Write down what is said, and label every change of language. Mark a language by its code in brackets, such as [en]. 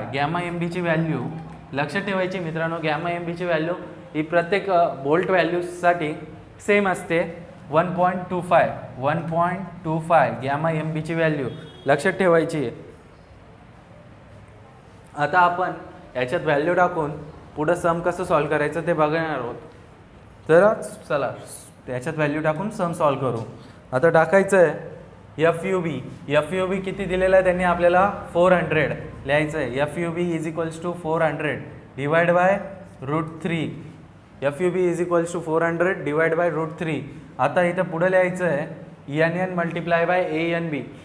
[mr] Gamma MB ची value लक्षात ठेवायची मित्रांनो। गॅमा MB ची व्हॅल्यू ही प्रत्येक बोल्ट व्हॅल्यूसाठी सेम असते, 1.25 गॅमा MB ची व्हॅल्यू लक्षात ठेवायची आहे। आता आपण याच्यात व्हॅल्यू टाकून पुढे सम कसं सॉल्व करायचं ते बघणार आहोत। तर चला त्याच्यात व्हॅल्यू टाकून सम सॉल्व करू। आता टाकायचं आहे एफ यू बी किती दिलेला आहे त्यांनी आपल्याला 400 लिहायचं आहे. [en] F U B is equals to 400 divide by √3. F U B is equals to 400 divide by √3. [mr] आता इथं पुढं लिहायचं आहे N N multiply by A N B.